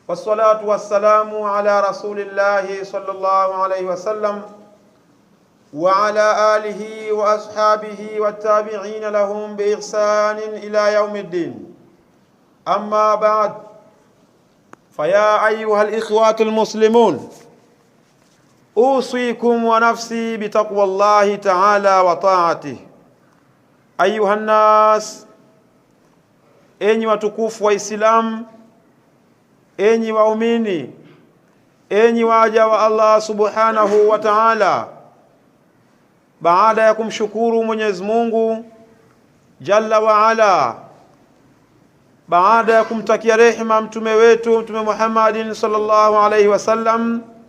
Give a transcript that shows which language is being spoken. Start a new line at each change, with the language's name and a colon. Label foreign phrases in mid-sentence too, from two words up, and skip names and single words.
Arabic: والصلاة والسلام على رسول الله صلى الله عليه وسلم وعلى آله وأصحابه والتابعين لهم بإحسان إلى يوم الدين. أما بعد، فيا أيها الإخوة المسلمون، أوصيكم ونفسي بتقوى الله تعالى وطاعته. أيها الناس،
Swahili: enyi watukufu wa Islam, enyi waumini, enyi waja wa Allah
Arabic: سبحانه وتعالى,
Swahili: baada ya kumshukuru Mwenyezi Mungu
Arabic: جل وعلا,
Swahili: baada ya kumtakia rehema mtume wetu Mtume Muhammadin
Arabic: صلى الله عليه وسلم,